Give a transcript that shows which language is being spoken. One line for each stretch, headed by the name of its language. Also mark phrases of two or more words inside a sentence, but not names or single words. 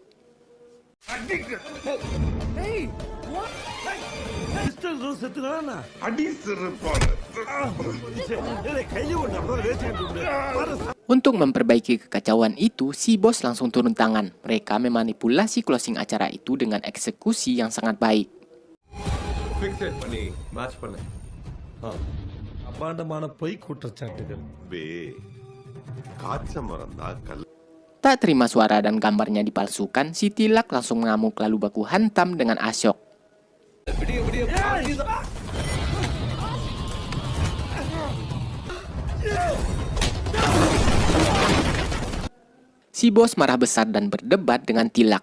Indonesian: Untuk memperbaiki kekacauan itu, si bos langsung turun tangan. Mereka memanipulasi closing acara itu dengan eksekusi yang sangat baik.
English: Fix it, money. Match பண்ணு.
Tamil: அபாண்டமான பொய் குற்றச்சாட்டுகள்.
Indonesian: Tak terima suara dan gambarnya dipalsukan, si Tilak langsung mengamuk lalu baku hantam dengan Asyok. Si bos marah besar dan berdebat dengan Tilak.